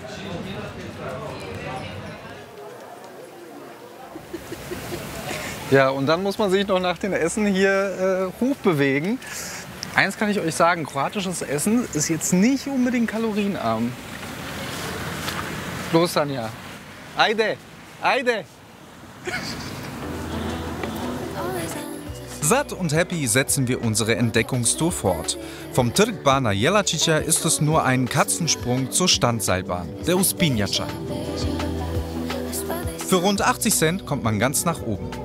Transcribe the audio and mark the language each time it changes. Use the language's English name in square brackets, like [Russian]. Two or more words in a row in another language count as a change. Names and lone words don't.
[German] Ja, und dann muss man sich noch nach dem Essen hier hochbewegen. Eins kann ich euch sagen, kroatisches Essen ist jetzt nicht unbedingt kalorienarm. Los, [Croatian] Tanja. Ajde, ajde. [German] Satt und happy setzen wir unsere Entdeckungstour fort. Vom Trg Bana Jelačića ist es nur ein Katzensprung zur Standseilbahn, der Uspinjača. Für rund 80 Cent kommt man ganz nach oben.